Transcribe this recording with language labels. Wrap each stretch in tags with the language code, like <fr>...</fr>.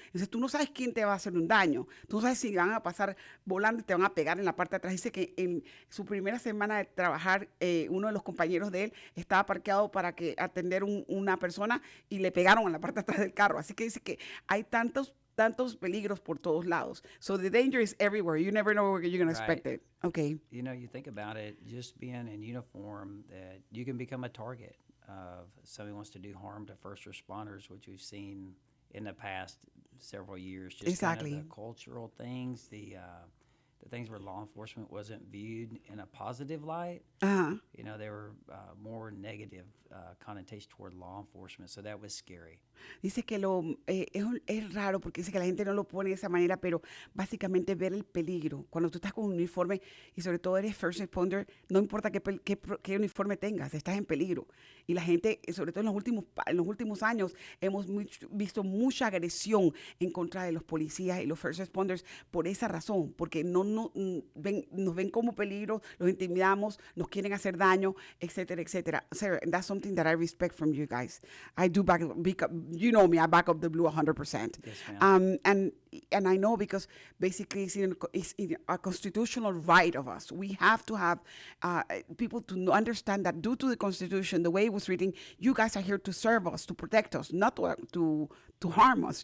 <es>Entonces tú no sabes quién te va a hacer un daño, tú no sabes si van a pasar volando y te van a pegar en la parte de atrás. Dice que en su primera semana de trabajar, uno de los compañeros de él estaba parqueado para atender una persona y le pegaron en la parte de atrás del carro. Así que dice que hay tantos peligros por todos lados.</es> <en>So the danger is everywhere. You never know where you're going to expect it. Okay. You know, you think about it, just being in uniform, that you can become a target of somebody wants to do harm to first responders, which we've seen in the past several years. Just Exactly. kind of the cultural things, the things where law enforcement wasn't viewed in a positive light. You know, there were more negative connotations toward law enforcement, so that was scary.</en> <es>Dice que es raro porque dice que la gente no lo pone de esa manera, pero básicamente ver el peligro. Cuando tú estás con un uniforme y sobre todo eres first responder, no importa qué uniforme tengas, estás en peligro. Y la gente, sobre todo en los últimos años, hemos visto mucha agresión en contra de los policías y los first responders por esa razón, porque nos ven como peligro, los intimidamos, nos quieren hacer daño, etcétera, etcétera.</es> <en>Sarah, and that's something that I respect from you guys. I do you know me, I back up the blue 100%. Yes, ma'am. And I know because basically it's a constitutional right of us. We have to have people to understand that due to the Constitution, the way it was written, you guys are here to serve us, to protect us, not to harm us.</en>